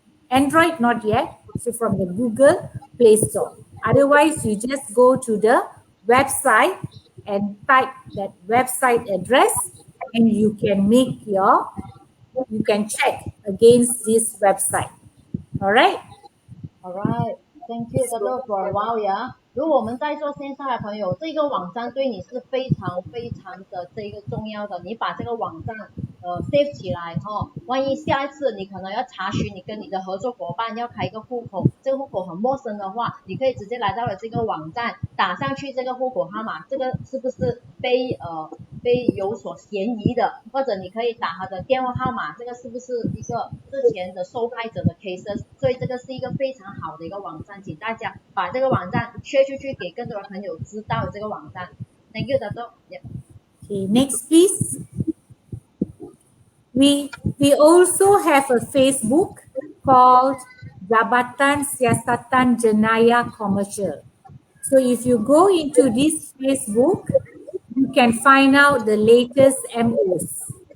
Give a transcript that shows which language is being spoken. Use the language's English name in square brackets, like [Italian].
[English] Android not yet, so from the Google Play Store. Otherwise, you just go to the website and type that website address and you can check against this website. All right? All right. Thank you, Dato, for a while, yeah. [Chinese] 如果我们在座线上的朋友，这个网站对你是非常非常的这个重要的，你把这个网站save 起来万一下一次你可能要查询你跟你的合作伙伴要开一个户口，这个户口很陌生的话，你可以直接来到了这个网站，打上去这个户口号码，这个是不是被有所嫌疑的，或者你可以打他的电话号码，这个是不是一个之前的受害者的 cases， 所以这个是一个非常好的一个网站，请大家把这个网站share出去给更多的朋友知道这个网站。 [English] Thank you, Dato. Yeah. Okay, next please. We also have a Facebook called Jabatan Siasatan Jenayah Komersil. So if you go into this Facebook, you can find out the latest MOs.